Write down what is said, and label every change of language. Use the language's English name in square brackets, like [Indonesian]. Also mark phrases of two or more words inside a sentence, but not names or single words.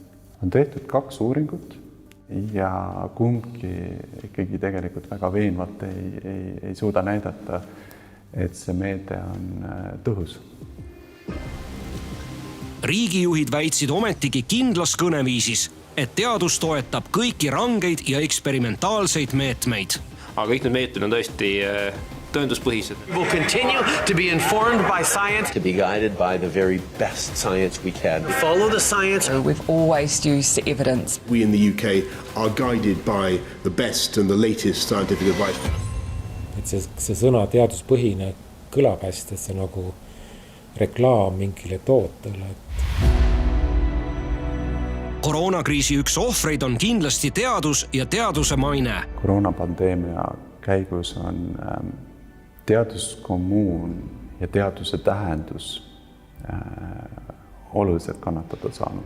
[Estonian] On tehtud 2 uuringut ja kumbki ikkagi tegelikult väga veenvalt ei suuda näidata, et see meede on tõhus. Riigijuhid väitsid ometigi kindlas kõneviisis, et teadus toetab kõiki rangeid ja eksperimentaalseid meetmeid. Aga kõik need meetmed on tõesti tõenduspõhised. [English] We'll continue to be informed by science. To be guided by the very best science we can. Follow the science. We've always used evidence. We in the UK are guided by the best and the latest scientific advice. [Estonian] Et see sõna teaduspõhine kõlab hästi, et see nagu reklaam mingile tootele. Koroonakriisi üks ohvreid on kindlasti teadus ja teaduse maine. Koroonapandeemia käigus on teaduskommuun ja teaduse tähendus oluliselt kannatada saanud.